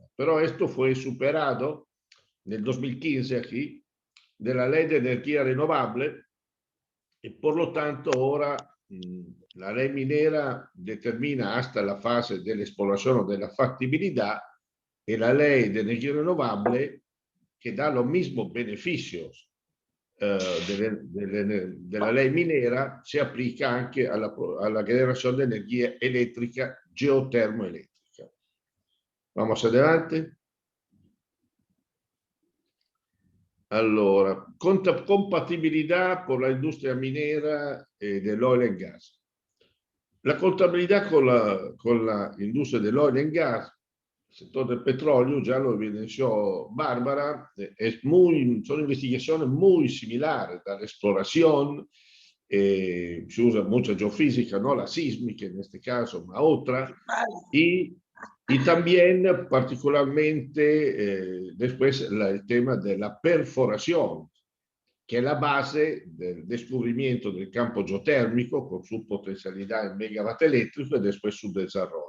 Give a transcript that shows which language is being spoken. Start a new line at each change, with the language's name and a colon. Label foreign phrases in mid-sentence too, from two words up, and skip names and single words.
Spanish: Pero esto fue superado en el 2015 aquí, de la ley de energía renovable, y por lo tanto ahora la ley minera determina hasta la fase de la exploración o de la factibilidad, y la ley de energía renovable, que da los mismos beneficios de la ley minera, se aplica
Italian: anche alla generazione di energia elettrica geotermoelettrica.
Spanish: Vamos adelante.
Italian: Allora, compatibilità con la industria minera e dell'
English: oil and gas.
Italian: La compatibilità con la industria dell'
English: oil and gas,
Spanish: el sector del petróleo, ya lo evidenció Bárbara, son investigaciones muy similares a la exploración, se usa mucha geofísica, no la sísmica en este caso, ma otra, y también particularmente después el tema de la perforación, que es la base del descubrimiento del campo geotérmico con su potencialidad en megawatt eléctrico y después su desarrollo.